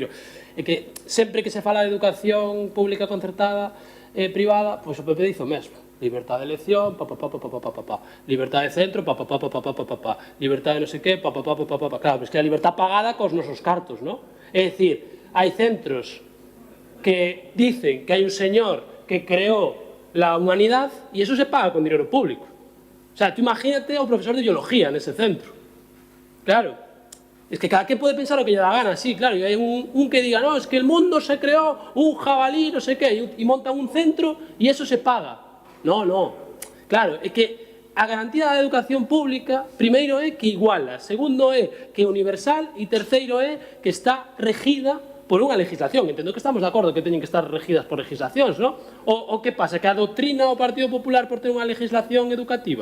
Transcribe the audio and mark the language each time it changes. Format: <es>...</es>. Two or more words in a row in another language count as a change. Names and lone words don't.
<gl>É que sempre que se fala de educación pública concertada privada, pois o PP dice o mesmo.</gl> <es>Libertad de elección, libertad de centro,</es> <gl>libertad de non sei que, Claro, pero é que a libertad pagada cos nosos cartos, non? É dicir, hai centros que dicen que</gl> <es>hay un señor que creó la humanidad y eso se paga con dinero público. O sea, tú imagínate a un profesor de biología en ese centro. Claro, es que cada quien puede pensar lo que le da gana, sí, claro, y hay un que diga, no, es que el mundo se creó un jabalí, no sé qué, y montan un centro y eso se paga. No, no,</es> <gl>claro, é que a garantía da educación pública, primeiro é que iguala, segundo é que é universal e terceiro é que está regida por unha legislación. Entendo que estamos de acordo que teñen que estar regidas por legislacións, non? O que pasa? Que adoctrina o Partido Popular por ter unha legislación educativa?</gl>